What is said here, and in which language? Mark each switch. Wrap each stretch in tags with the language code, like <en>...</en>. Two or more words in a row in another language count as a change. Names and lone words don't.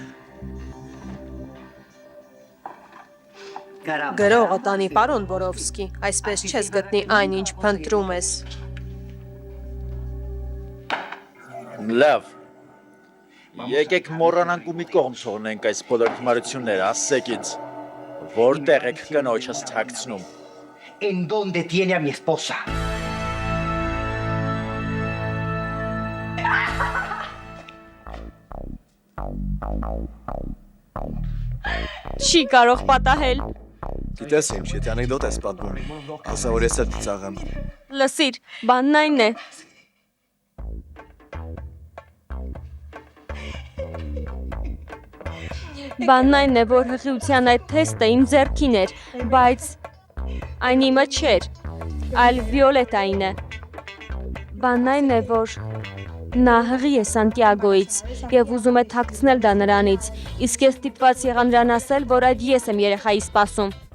<hy>Գրողը տանի, պարոն Բորովսկի, այսպես չես գտնի այն, ինչ փնտրում ես։ Լավ։ Եկեք մոռանանք ու մի կողմ թողնենք այս բոլոր հիմարությունները, ասեք ինձ, որտեղ եք կնոջս թաքցնում։</hy> <es>¿En dónde tiene a mi esposa?</es> <hy>Չի կարող պատահել։ Գիտես ինչ, եթե անեկդոտ ես պատմում, ասա որ ես էլ ծաղեմ։ Լսիր, բանն այն է։ Բանն այն է, որ հղիության այդ թեստը իմ ձեռքին էր, բայց այն իմը չէր, այլ Վիոլետային է։ Բանն այն է, որ նա հղի է Սանտիագոից եւ ուզում է թաքցնել դա նրանից, իսկ ես ստիպված եղա նրան ասել, որ այդ ես եմ երեխայի սպասում։</hy>